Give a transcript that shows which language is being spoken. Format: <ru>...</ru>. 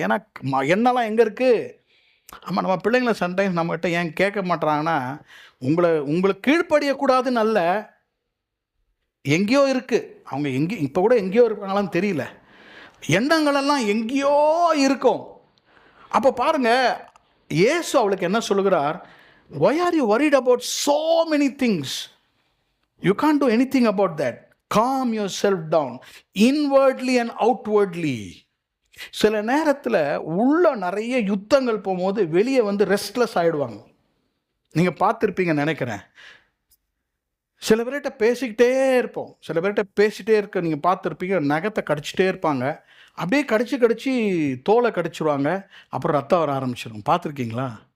<ta>ஏன்னா என்னெல்லாம் எங்கே இருக்குது? ஆமாம், நம்ம பிள்ளைங்களை சம்டைம்ஸ் நம்மகிட்ட ஏன் கேட்க மாட்டுறாங்கன்னா, உங்களுக்கு கீழ்ப்படியக்கூடாதுன்னு அல்ல, எங்கேயோ இருக்குது. அவங்க எங்கேயோ இப்போ கூட எங்கேயோ இருக்காங்களான்னு தெரியல, எண்ணங்களெல்லாம் எங்கேயோ இருக்கும். அப்போ பாருங்கள், இயேசு அவளுக்கு என்ன சொல்லுகிறார்?</ta> <en>why are you worried about so many things? you can't do anything about that. Calm yourself down inwardly and outwardly.</en> <ta>சில நேரத்தில் உள்ள நிறைய யுத்தங்கள் போகும்போது வெளியே வந்து ரெஸ்ட்லெஸ் ஆகிடுவாங்க. நீங்கள் பார்த்துருப்பீங்கன்னு நினைக்கிறேன். சில பேர்கிட்ட பேசிக்கிட்டே இருப்போம், சில பேர்கிட்ட பேசிகிட்டே இருக்க நீங்கள் பார்த்துருப்பீங்க, நகத்தை கடிச்சிட்டே இருப்பாங்க, அப்படியே கடிச்சு தோலை கடிச்சிருவாங்க, அப்புறம் ரத்தம் வர ஆரம்பிச்சிடும். பார்த்துருக்கீங்களா?</ta>